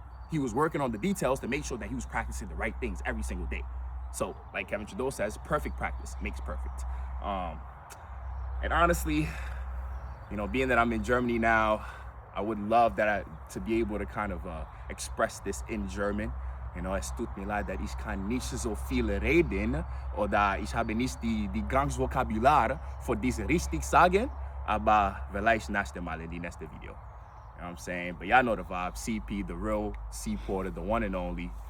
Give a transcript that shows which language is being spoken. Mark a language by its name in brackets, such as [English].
[English] He was working on the details to make sure that he was practicing the right things every single day. So like Kevin Trudeau says, perfect practice makes perfect. And honestly, being that I'm in Germany now, I would love to be able to kind of express this in German. [German] Es tut mir leid, dass ich kann nicht so viel reden, oder ich habe nicht die ganze Vokabular für diese richtig sagen, aber vielleicht nächste Mal in die nächste Video. [English] You know what I'm saying? But y'all know the vibe. CP, the real C Porter, the one and only.